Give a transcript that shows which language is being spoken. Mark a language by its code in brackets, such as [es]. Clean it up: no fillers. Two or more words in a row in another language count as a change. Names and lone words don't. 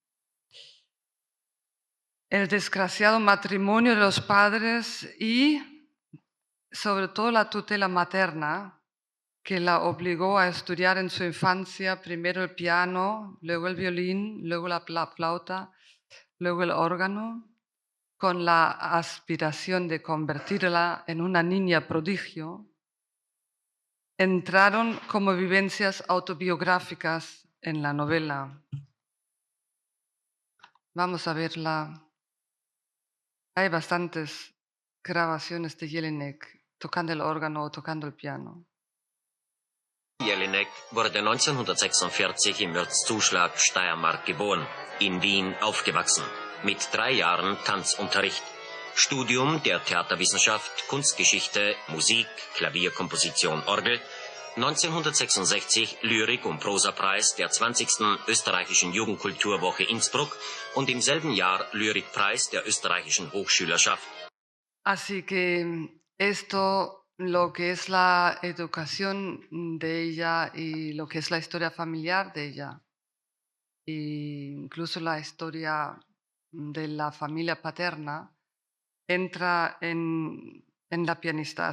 [es] El desgraciado matrimonio de los padres y, sobre todo, la tutela materna, que la obligó a estudiar en su infancia primero el piano, luego el violín, luego la flauta, luego el órgano, con la aspiración de convertirla en una niña prodigio, entraron como vivencias autobiográficas en la novela. Vamos a verla. Hay bastantes grabaciones de Jelinek tocando el órgano o tocando el piano. [de] Jelinek wurde 1946 im Mürzzuschlag, Steiermark geboren, in Wien aufgewachsen, mit 3 Jahren Tanzunterricht, Studium der Theaterwissenschaft, Kunstgeschichte, Musik, Klavierkomposition, Orgel, 1966 Lyrik- und Prosapreis der 20. Österreichischen Jugendkulturwoche Innsbruck und im selben Jahr Lyrikpreis der Österreichischen Hochschülerschaft. [es] Así que esto, lo que es la educación de ella y lo que es la historia familiar de ella, e incluso la historia de la familia paterna, entra en la pianista.